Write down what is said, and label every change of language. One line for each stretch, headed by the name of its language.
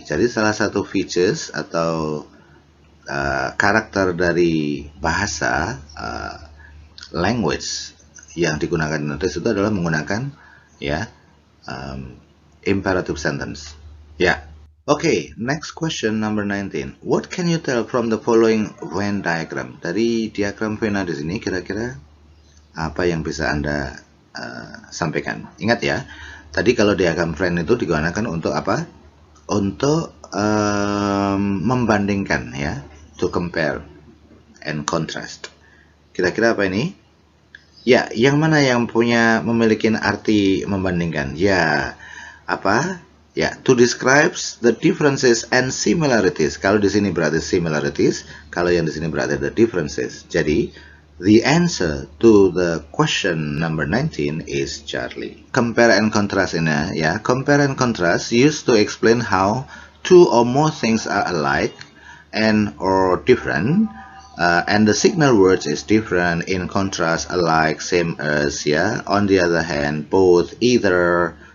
Indonesian: Jadi salah satu features atau karakter dari bahasa language yang digunakan di notice itu adalah menggunakan ya imperative sentence.
English: Ya. Okay, next question number 19. What can you tell from the following Venn diagram?
Indonesian: Dari diagram Venn di sini kira-kira apa yang bisa Anda sampaikan? Ingat ya, tadi kalau diagram Venn itu digunakan untuk apa? Untuk membandingkan ya.
English: To compare and contrast.
Indonesian: Kira-kira apa ini? Ya, yang mana yang memiliki arti membandingkan? Ya, apa?
English: Ya, to describes the differences and similarities.
Indonesian: Kalau di sini berarti similarities, kalau yang di sini berarti
English: the differences. Jadi, the answer to the question number 19 is Charlie. Compare and contrast
Indonesian: ini ya.
English: Compare and contrast used to explain how two or more things are alike and or different, and the signal words is different, in contrast, alike, same as, ya. On the other hand, both, either,